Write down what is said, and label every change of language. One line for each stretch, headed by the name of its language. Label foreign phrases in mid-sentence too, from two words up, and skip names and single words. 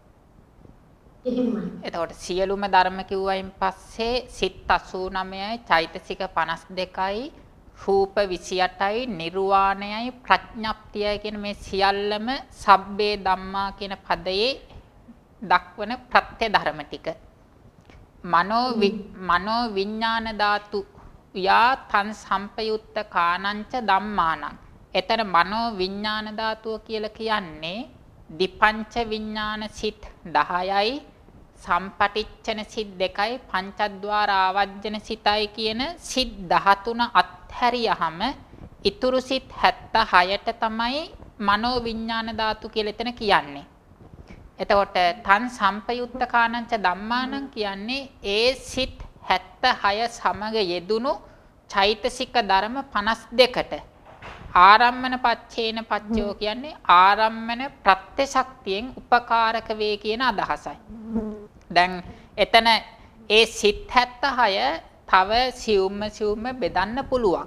Sinhala: එතකොට සියලුම ධර්ම කිව්වයින් පස්සේ සිත් 89යි චෛතසික 52යි රූප 28යි නිර්වාණයයි ප්‍රඥප්තියයි කියන මේ සියල්ලම
Pali: සබ්බේ ධම්මා
Sinhala: කියන පදයේ දක්වන ප්‍රත්‍ය ධර්ම ටික.
Pali: මනෝ විඥාන ධාතු යා තන් සම්පයුත්ත කානංච ධම්මානං.
Sinhala: එතන මනෝ විඥාන ධාතුව කියලා කියන්නේ දිපංච විඥාන සිත් 10යි සම්පටිච්ඡන සිත් 2යි පංචද්වාර ආවජ්ජන සිතයි කියන සිත් 13 අත්හැරියහම ඉතුරු සිත් 76ට තමයි මනෝ විඥාන ධාතු කියලා එතන කියන්නේ. එතකොට
Pali: තන් සම්පයුත්ත කානංච ධම්මානං
Sinhala: කියන්නේ ඒ සිත් 76 සමග යෙදුණු චෛතසික ධර්ම 52ට
Pali: ආරම්මන පච්චේන පච්චයෝ
Sinhala: කියන්නේ ආරම්මන ප්‍රත්‍ය ශක්තියෙන් උපකාරක වේ කියන අදහසයි. දැන් එතන ඒ සිත් 76 තව සියුම්ම බෙදන්න පුළුවන්.